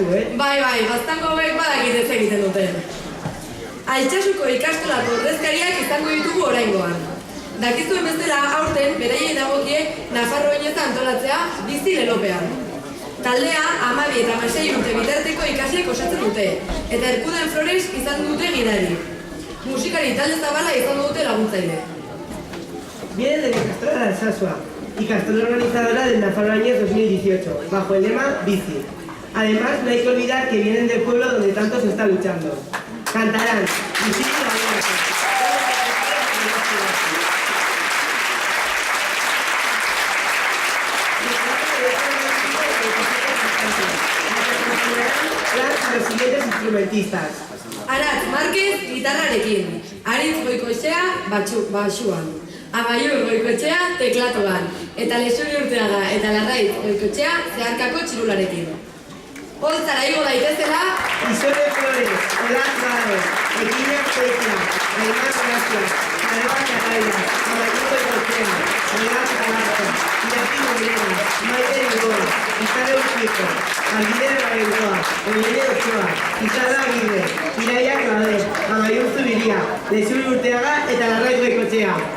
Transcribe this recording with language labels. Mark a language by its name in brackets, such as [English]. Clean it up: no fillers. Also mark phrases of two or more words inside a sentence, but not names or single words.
[Basque] Bai, gaztango hauek badakit ez egiten duten. Altsasuko ikastolako ordezkariak izango ditugu oraingoan. Dakizuen bezala aurten beraiei dagokie Nafarroa Oinez antolatzea bizi lelopean. Taldea 12 eta 16 urte bitarteko ikasleek osatzen dute, eta Erkuden Flores izan dute gidari. Musikari talde zabala izango dute laguntzaile. [Spanish] Viene de la Ikastola de Alsasua, Ikastola organizadora del Nafarroa Oinez 2018, bajo el lema Bici. Además, no hay que olvidar que vienen del pueblo donde tanto se está luchando. Cantarán Bici y la Muerte. A los siguientes instrumentistas. [Basque] Aratz Márquez, gitarrarekin. Aritz Goikoetxea, baxuan. Amaiur Goikoetxea, teklatuan. Eta Lexuri Urteaga eta Larraiz Goikoetxea, zeharkako txirularekin. Holtzara igo daitezela, Isole Flores, Olaz Barros, Eginak Tekla, Aimar Gracia, Aroa Carrera, Amaiur Goikoetxea, Olaz Barros, Iñaki Morena, Maite Igoa, Izarre Urquijo, Albide Rabengoa, Eugene Ochoa, Izarra Aguirre, Iraia Claver, Amaiur Zubiria, Lexuri Urteaga eta Larraiz Goikoetxea.